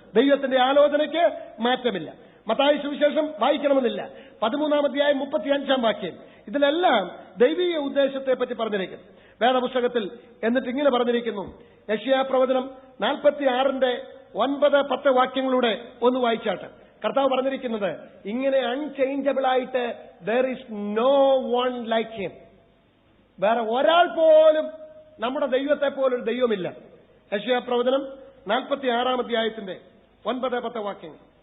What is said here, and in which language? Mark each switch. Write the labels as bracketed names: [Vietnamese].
[Malayalam] ദൈവത്തിന്റെ ആലോചനയ്ക്ക് മാറ്റമില്ല. മത്തായി സുവിശേഷം വായിക്കണമെന്നില്ല. 13-ാം അധ്യായം 35-ാം വാക്യം. ഇതിലെല്ലാം ദൈവീയ ഉദ്ദേശത്തെ പറ്റി പറഞ്ഞിരിക്കുന്നു വേദപുസ്തകത്തിൽ. എന്നിട്ട് ഇങ്ങനെ പറഞ്ഞിരിക്കുന്നു. യെശയ്യാ പ്രവചനം 46-ന്റെ 9-10 വാക്യങ്ങളുടെ ഒന്ന് വായിച്ചാട്ടെ. കർത്താവ് പറഞ്ഞിരിക്കുന്നത് ഇങ്ങനെ അൺചേഞ്ചബിൾ ആയിട്ട് [English] there is no one like him. [Malayalam] വേറെ ഒരാൾ പോലും നമ്മുടെ ദൈവത്തെ പോലൊരു ദൈവമില്ല. യെശയ്യാ പ്രവചനം 46-ാം അധ്യായത്തിന്റെ 9-10 വാക്യങ്ങൾ.